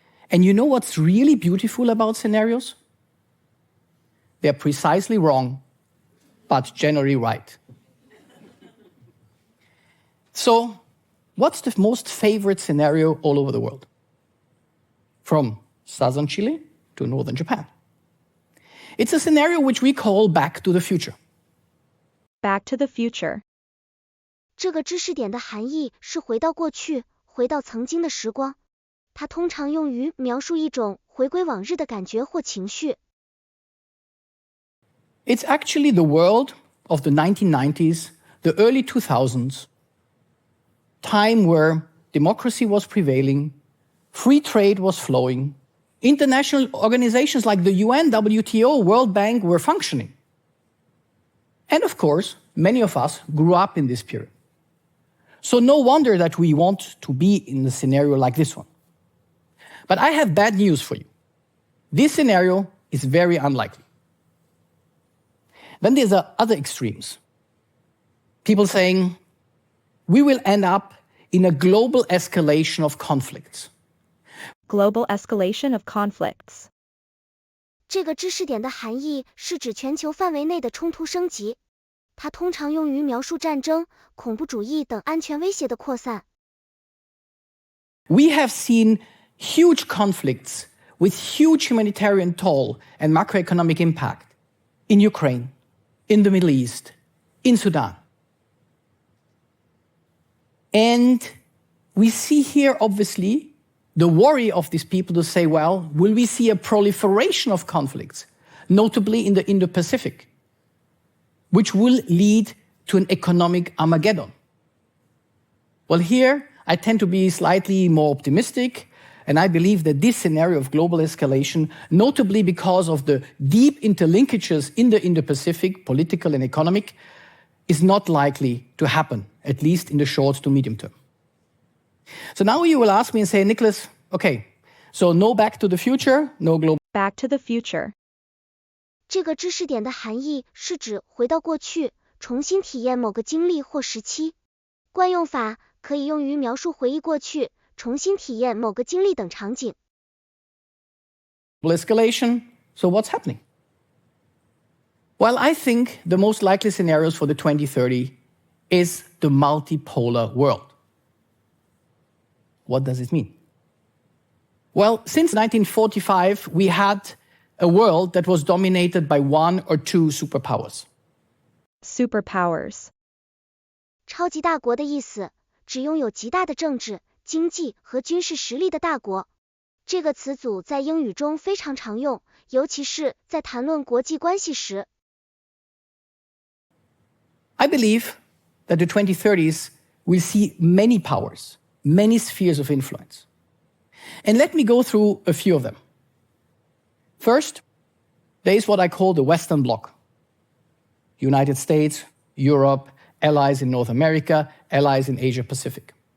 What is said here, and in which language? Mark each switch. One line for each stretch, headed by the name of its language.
English: And you know what's really beautiful about scenarios? They're precisely wrong, but generally right. So, what's the most favorite scenario all over the world? From southern Chile to northern Japan. It's a scenario which we call back to the future. Back to the future.
Chinese: 这个知识点的含义是回到过去，回到曾经的时光。它通常用于描述一种回归往日的感觉或情绪。
English: It's actually the world of the 1990s, the early 2000s, time where democracy was prevailing, free trade was flowing, international organizations like the UN, WTO, World Bank were functioning. And of course, many of us grew up in this period. So no wonder that we want to be in a scenario like this one. But I have bad news for you. This scenario is very unlikely. Then there's the other extremes. People saying, we will end up in a global escalation of conflicts. Global escalation of conflicts.
Chinese: 这个知识点的含义是指全球范围内的冲突升级。它通常用于描述战争、恐怖主义等安全威胁的扩散。
English: We have seen huge conflicts with huge humanitarian toll and macroeconomic impact in Ukraine, in the Middle East, in Sudan. And we see here, obviously, the worry of these people to say, well, will we see a proliferation of conflicts, notably in the Indo-Pacific, which will lead to an economic Armageddon? Well, here I tend to be slightly more optimistic, and I believe that this scenario of global escalation, notably because of the deep interlinkages in the Indo-Pacific, political and economic, is not likely to happen, at least in the short to medium term. So now you will ask me and say, Nicholas, okay, so no back to the future, no global... Back to the future.
Chinese: 这个知识点的含义是指回到过去，重新体验某个经历或时期。惯用法可以用于描述回忆过去，重新体验某个经历等场景。
English: Escalation, so what's happening? Well, I think the most likely scenarios for the 2030 is the multipolar world. What does it mean? Well, since 1945, we had a world that was dominated by one or two superpowers. Superpowers.
Chinese: 超级大国的意思，指拥有极大的政治、经济和军事实力的大国。这个词组在英语中非常常用，尤其是在谈论国际关系时。
English: I believe that the 2030s will see many powers, many spheres of influence. And let me go through a few of them. First, there is what I call the Western Bloc. United States, Europe, allies in North America, allies in Asia Pacific.